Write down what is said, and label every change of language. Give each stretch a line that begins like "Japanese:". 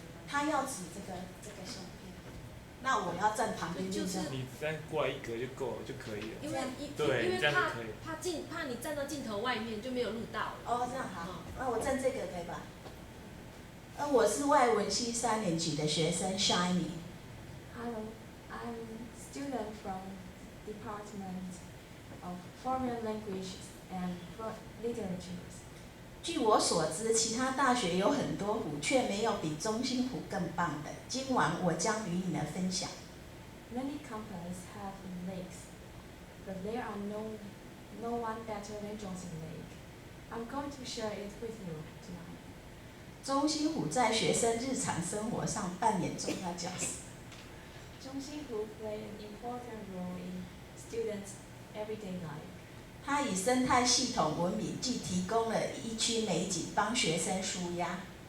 Chinese: 他要指这个相片，那我要站旁边就是你再过来一格就够了就可以了。因为对，这样就可以。怕你站到镜头外面就没有录到了。哦，这样好，那我站这个可以吧？我是外文系3年级的学生 Shiny。
English: Hello, I'm student from Department of Foreign Languages and Literatures.
Chinese: 据我所知，其他大学有很多湖，却没有比中心湖更棒的。今晚我将与你们分享。
English: Many campuses have lakes, but there are no one better than Zhongxin Lake. I'm going to share it with you tonight.
Chinese: 中心湖在学生日常生活上扮演重要角色。
English: 中心湖 play an important role in students' everyday life.
Chinese: 它以生态系统闻名，既提供了一区美景，帮学生舒压。